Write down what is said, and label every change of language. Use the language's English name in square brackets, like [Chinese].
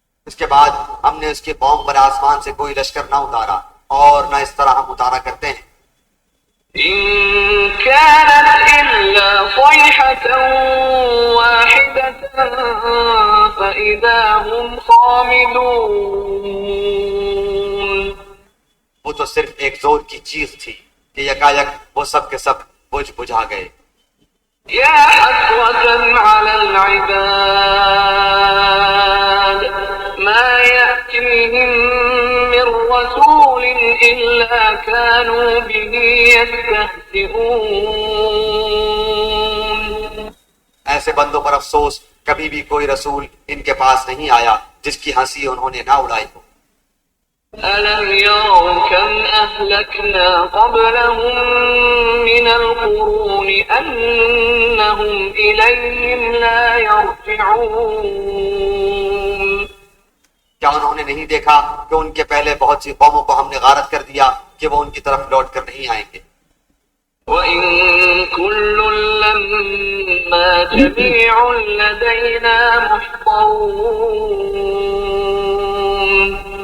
[Urdu] اس کے بعد ہم نے اس کی قوم پر آسمان سے کوئی لشکر نہ اتارا اور نہ اس طرح ہم اتارا کرتے ہیں. [Arabic] إن كانت إلا صيحة واحدة فإذا هم خامدون. [Urdu] وہ تو صرف ایک زور کی چیخ تھی کہ یکایک وہ سب کے سب بجھا گئے. [Arabic] يا حسرة على العباد ما يأتيهم من رسول إلا كانوا به يستهزئون. [Urdu] ایسے بندوں پر افسوس، کبھی بھی کوئی رسول ان کے پاس نہیں آیا جس کی ہنسی انہوں نے نہ اڑائی ہو. [Arabic] ألم يروا كم أهلكنا قبلهم من القرون أنهم إليهم لا يرجعون. [Urdu] کیا انہوں نے نہیں دیکھا کہ ان کے پہلے بہت سی قوموں کو ہم نے غارت کر دیا کہ وہ ان کی طرف لوٹ کر نہیں آئیں گے. [Arabic] وَإِن كُلٌّ لَّمَّا جَمِيعٌ لَّدَيْنَا مُحْضَرُونَ.